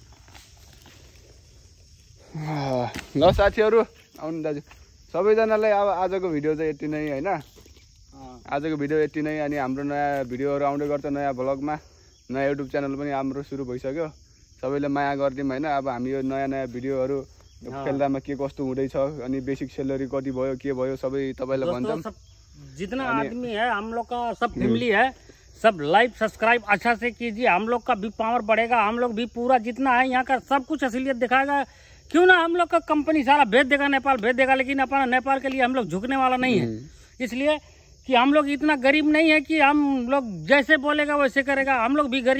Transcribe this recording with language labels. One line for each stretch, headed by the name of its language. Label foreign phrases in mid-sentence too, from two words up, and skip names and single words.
Nepali: ल साथीहरु आउनु दाजु सबैजनालाई अब आजको भिडियो चाहिँ यति नै हैन आजको भिडियो यति नै अनि हाम्रो नयाँ भिडियोहरु आउँदै गर्छ नयाँ भ्लगमा नयाँ युट्युब च्यानल पनि हाम्रो सुरु भइसक्यो सबैले माया गर्दिम हैन अब हामी यो नयाँ भिडियोहरु खेल्दामा के कस्तो हुँदैछ अनि
English: basic salary
Nepali: कति भयो के भयो सबै तपाईलाई भन्छम
Hindi: जितना आदमी है हम लोग का सब फैमिली है सब
English: like subscribe
Hindi: अच्छा से कीजिए हम लोग का भी पावर बढ़ेगा हम लोग भी पूरा जितना है यहाँ का सब कुछ असलियत दिखाएगा क्यों ना हम लोग का कंपनी सारा भेज देगा नेपाल भेज देगा लेकिन अपना नेपाल के लिए हम लोग झुकने वाला नहीं है इसलिए कि हम लोग इतना गरीब नहीं है कि हम लोग जैसे बोलेगा वैसे करेगा हम लोग भी गरीब